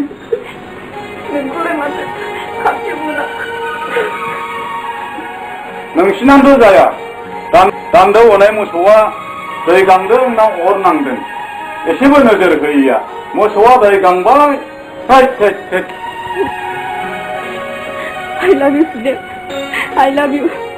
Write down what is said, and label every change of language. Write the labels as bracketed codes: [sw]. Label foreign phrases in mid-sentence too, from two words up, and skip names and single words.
[brx] नोंखौलाय माथो खाथि मोना नोंसिनानोथ' जाया दान्दो हनाय मोसौआ दै गांदों ना अर नांदों एसेबो नोजोर होयैया मोसौआ दै गांबाय [en] I love you, Sudhir. I love you.